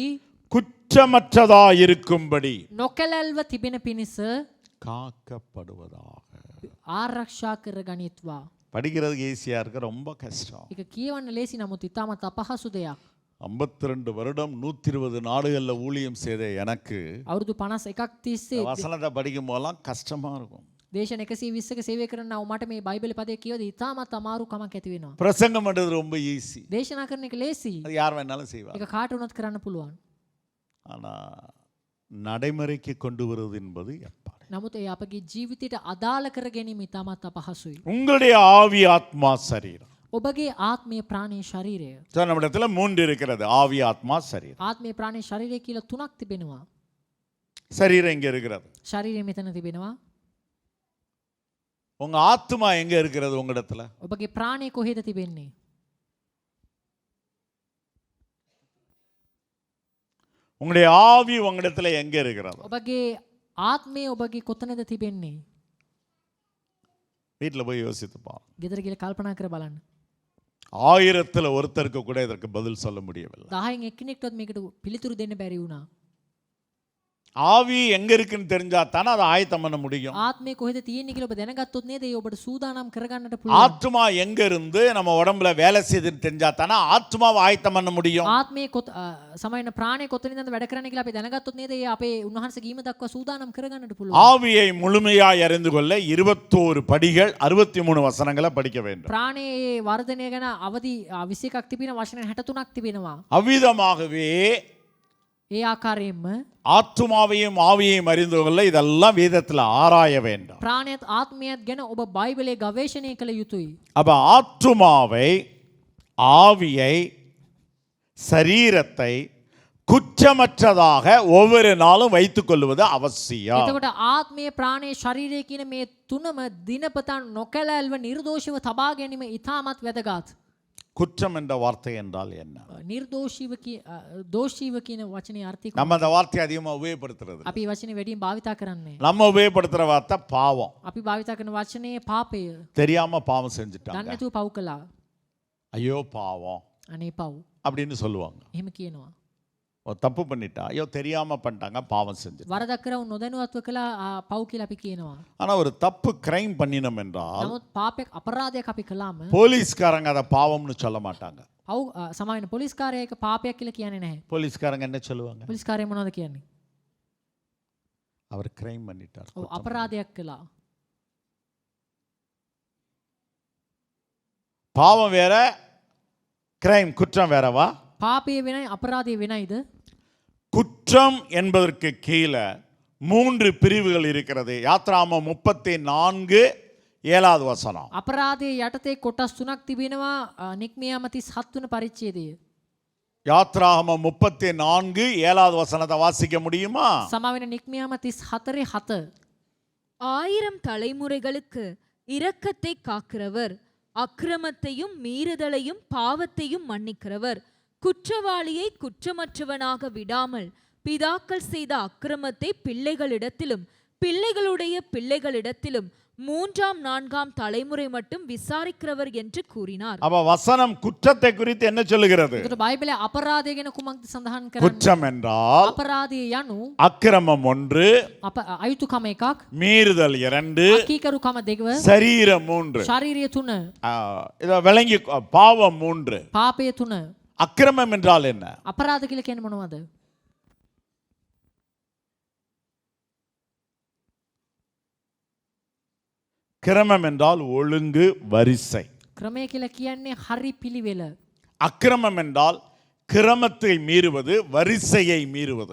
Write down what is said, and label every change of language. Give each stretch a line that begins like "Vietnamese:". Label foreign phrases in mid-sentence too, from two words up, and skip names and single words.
Tamil: குற்றமற்றதா இருக்கும்படி
Sinhala: නොකැලැල්ව තිබෙන පිණිස
Tamil: காக்கப்படுவதாக.
Sinhala: ආරක්ෂා කර ගනිත්වා.
Tamil: படிக்கிறதுக்கு ஈஸியா இருக்கு, ரொம்ப கஷ்டம்.
Sinhala: ඒක කියවන්න ලේසි නමුත් ඉතාමත් අපහසු දෙයක්.
Tamil: 52 வருடம் 120 நாடுகள்ல ஊழியம் செய்த எனக்கு
Sinhala: අවුරුදු 51ක් තිස්සේ
Tamil: வசனத்தை படிக்கும் போதெல்லாம் கஷ்டமா இருக்கும்.
Sinhala: දේශන 120ක සේවය කරනවා මට මේ බයිබල් පදේ කියවද ඉතාමත් අමාරු කමක් ඇති වෙනවා.
Tamil: பிரசங்கம் பண்றது ரொம்ப ஈஸி,
Sinhala: දේශනා කරන එක ලේසි.
Tamil: அது யார் வேணாலும் செய்வாங்க.
Sinhala: ඒක කාට වුණත් කරන්න පුළුවන්.
Tamil: ஆனா நடைமுறைக்கு கொண்டு வருவது என்பது எப்படி?
Sinhala: නමුත් ඒ අපගේ ජීවිතයට අදාළ කර ගැනීම ඉතාමත් අපහසුයි.
Tamil: உங்களுடைய ஆவி ஆத்மா சரீரம்.
Sinhala: ඔබගේ ආත්මය ප්‍රාණය ශරීරය.
Tamil: So, நம்மிடத்துல 3 இருக்கிறது, ஆவி ஆத்மா சரீரம்.
Sinhala: ආත්මය ප්‍රාණය ශරීරය කියලා 3ක් තිබෙනවා.
Tamil: சரீரம் இங்க இருக்கிறது.
Sinhala: ශරීරය මෙතන තිබෙනවා.
Tamil: உங்க ஆத்மா எங்க இருக்கிறது? உங்களிடத்துல
Sinhala: ඔබගේ ප්‍රාණය කොහෙද තිබෙන්නේ?
Tamil: உங்களுடைய ஆவி உங்களிடத்துல எங்க இருக்கிறது?
Sinhala: ඔබගේ ආත්මය ඔබගේ කොතනද තිබෙන්නේ?
Tamil: வீட்டுல போய் யோசித்து பாருங்க.
Sinhala: ගෙදර ගිහලා කල්පනා කර බලන්න.
Tamil: 1000த்துல ஒருத்தருக்கு கூட இதற்கு பதில் சொல்ல முடியவில்லை.
Sinhala: 10න් එක්කෙනෙක්ටවත් මේකට පිළිතුරු දෙන්න බැරි වුණා.
Tamil: ஆவி எங்க இருக்குன்னு தெரிஞ்சா தானே அதை ஆயத்தம் பண்ண முடியும்.
Sinhala: ආත්මය කොහෙද තියෙන්නේ කියලා ඔබ දැනගත්තොත් නේද ඒ ඔබට සූදානම් කරගන්නට පුළුවන්.
Tamil: ஆத்மா எங்க இருந்து நம்ம உடம்புல வேலை செய்யுதுன்னு தெரிஞ்சா தானே ஆத்மாவை ஆயத்தம் பண்ண முடியும்.
Sinhala: ආත්මයේ සමයන ප්‍රාණය කොතනින්ද වැඩ කරන්නේ කියලා අපි දැනගත්තොත් නේද ඒ අපේ උන්වහන්සේ කීම දක්වා සූදානම් කරගන්නට පුළුවන්.
Tamil: ஆவியை முழுமையாய் அறிந்து கொள்ள 21 படிகள் 63 வசனங்களை படிக்க வேண்டும்.
Sinhala: ප්‍රාණයේ වර්ධනය ගැන අවදි 21ක් තිබෙන වචන 63ක් තිබෙනවා.
Tamil: அவ்விதமாகவே
Sinhala: ඒ ආකාරයෙන්ම
Tamil: ஆத்துமாவையும் ஆவியையும் அறிந்து கொள்ள இதெல்லாம் வேதத்தில் ஆராய வேண்டும்.
Sinhala: ප්‍රාණයත් ආත්මයත් ගැන ඔබ බයිබලයේ ගවේෂණය කළ යුතුයි.
Tamil: அப்ப ஆத்துமாவை ஆவியை சரீரத்தை குற்றமற்றதாக ஒவ்வொரு நாளும் வைத்துக் கொள்வது அவசியம்.
Sinhala: එතකොට ආත්මය ප්‍රාණය ශරීරය කියන මේ තුනම දිනපතා නොකැලැල්ව නිර්දෝෂීව තබා ගැනීම ඉතාමත් වැදගත්.
Tamil: குற்றம் என்ற வார்த்தை என்றால் என்ன?
Sinhala: නිර්දෝෂීව දෝෂීව කියන වචනේ අර්ථය
Tamil: நம்ம அந்த வார்த்தையை அதிகமா உபயோகப்படுத்துறது.
Sinhala: අපි වචනේ වැඩියෙන් භාවිතා කරන්නේ.
Tamil: நம்ம உபயோகப்படுத்துற வார்த்தை பாவம்.
Sinhala: අපි භාවිතා කරන වචනේ පාපය.
Tamil: தெரியாம பாவம் செஞ்சுட்டாங்க.
Sinhala: දන්නේ නැතුව පව් කළා.
Tamil: ஐயோ பாவம்
Sinhala: අනේ පව්.
Tamil: அப்படின்னு சொல்லுவாங்க.
Sinhala: එහෙම කියනවා.
Tamil: ஒரு தப்பு பண்ணிட்டா ஐயோ தெரியாம பண்ணிட்டாங்க பாவம் செஞ்சு.
Sinhala: වරදක් කරව නොදැනුවත්ව කළා පව් කියලා අපි කියනවා.
Tamil: ஆனா ஒரு தப்பு கிரைம் பண்ணினோம் என்றால்
Sinhala: නමුත් පාපයක් අපරාධයක් අපි කළාම
Tamil: போலீஸ்காரங்க அதை பாவம்னு சொல்ல மாட்டாங்க.
Sinhala: පව් සමාවෙන පොලිස්කාරයෙක් පාපයක් කියලා කියන්නේ නැහැ.
Tamil: போலீஸ்காரங்க என்ன சொல்லுவாங்க?
Sinhala: පොලිස්කාරය මොනවද කියන්නේ?
Tamil: அவர் கிரைம் பண்ணிட்டார்.
Sinhala: ඔව් අපරාධයක් කළා.
Tamil: பாவம் வேற கிரைம் குற்றம் வேறவா?
Sinhala: පාපය වෙනයි අපරාධය වෙනයිද?
Tamil: குற்றம் என்பதற்கு கீழே 3 பிரிவுகள் இருக்கிறது. யாத்ராமம் 34:7 வசனம்.
Sinhala: අපරාධයේ යටතේ කොටස් 3ක් තිබෙනවා. නික්මියාම 37 වන පරිච්ඡේදය.
Tamil: யாத்ராமம் 34:7 வசனத்தை வாசிக்க முடியுமா?
Sinhala: සමාවෙන නික්මියාම 34:7.
Tamil: 1000 தலைமுறைகளுக்கு இரக்கத்தை காக்கிறவர், அக்கிரமத்தையும் மீறுதலையும் பாவத்தையும் மன்னிக்கிறவர், குற்றவாளியை குற்றமற்றவனாக விடாமல் பிதாக்கள் செய்த அக்கிரமத்தை பிள்ளைகளிடத்திலும் பிள்ளைகளுடைய பிள்ளைகளிடத்திலும் 3ஆம் 4ஆம் தலைமுறை மட்டும் விசாரிக்கிறவர் என்று கூறினார். அப்ப வசனம் குற்றத்தை குறித்து என்ன சொல்லுகிறது?
Sinhala: ඒකට බයිබලයේ අපරාධය ගැන කුමක්ද සඳහන් කරන්නේ?
Tamil: குற்றம் என்றால்
Sinhala: අපරාධය යනු
Tamil: அக்கிரமம் 1,
Sinhala: අයුතුකම 1ක්,
Tamil: மீறுதல் 2,
Sinhala: අකීකරුකම 2,
Tamil: சரீரம் 3.
Sinhala: ශාරීරිය 3,
Tamil: இத விளங்கி பாவம் 3.
Sinhala: පාපය 3.
Tamil: அக்கிரமம் என்றால் என்ன?
Sinhala: අපරාධ කියලා කියන්නේ මොනවද?
Tamil: கிரமம் என்றால் ஒழுங்கு வரிசை.
Sinhala: ක්‍රමය කියලා කියන්නේ හරි පිළිවෙල.
Tamil: அக்கிரமம் என்றால் கிரமத்தை மீறுவது, வரிசையை மீறுவது.